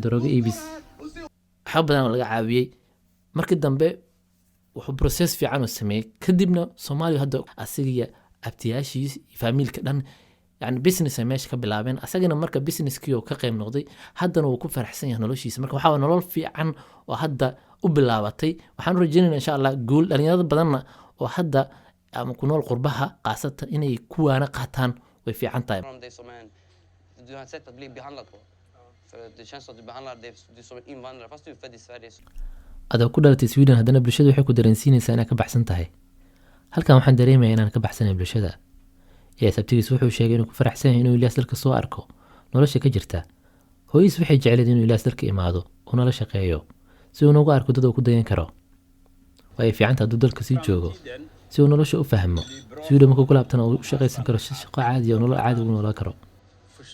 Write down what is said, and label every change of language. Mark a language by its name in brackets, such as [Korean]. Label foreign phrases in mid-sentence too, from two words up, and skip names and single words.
[Somali] daroogo iibis waxyaabo badan oo laga caawiyey markii dambe wuxuu process fiican u sameeyey kadibna Soomaaliya hadda asiga abtiyaashiis faamilka dhan yani business ay meesha ka bilaabeen asagana marka businesskii oo ka qayb noqday haddana wuu ku faraxsan yahay noloshiisa marka waxaa nolol fiican oo hadda u bilaabatay waxaan u rajaynaynaa [Arabic] insha Allah [Somali] guul dhalinyarada badanna oo hadda ama ku nool qurbaha qaasatan inay kuwaana qaataan way fiican tahay [Swedish] Om det som du har ett sätt att bli behandlad på. För det känns som att du behandlar du som en invandrare fast du är född i Sverige. [Somali] adoo ku dhalatay Sweden haddana bulshadu waxay ku dareensiinaysaa inaad ka baxsan tahay halkan waxaan dareemayaa inaan ka baxsanahay bulshada ee sabtigiis wuxuu sheegay inuu ku faraxsan yahay inuu Ilyaas dalka soo arko nolosha ka jirta hooyis waxay jecleed inuu Ilyaas dalka imaado oo nala shaqeeyo si uu ugu arko dad uu ku dayan karo way fiicanta hadduu dalka sii joogo si uu nolosha u fahmo Sweden markuu ku laabtana uu u shaqaysan karo shaqo caadi ah oo nolol caadi u noolaan karo